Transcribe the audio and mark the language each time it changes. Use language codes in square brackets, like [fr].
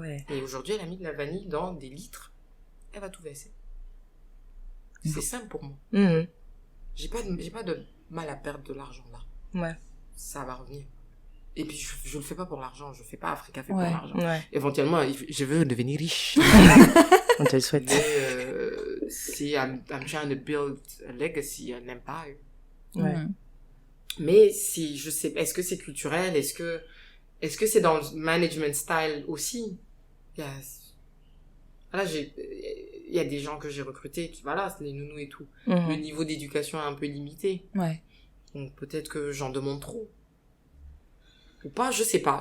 [fr] Et aujourd'hui, elle a mis de la vanille dans des litres. Elle va tout verser. C'est simple pour moi. J'ai pas de mal à perdre de l'argent là. Ça va revenir. Et puis je le fais pas pour l'argent, je fais pas Africa fait pour l'argent. Éventuellement, je veux devenir riche. On te le souhaite. Mais si [en] I'm trying to build a legacy, an empire. [fr] Mais si je sais, est-ce que c'est culturel, est-ce que c'est dans le management style aussi? Là, il y a des gens que j'ai recrutés, voilà, c'est les nounous et tout. Le niveau d'éducation est un peu limité. Donc peut-être que j'en demande trop. Ou pas, je sais pas.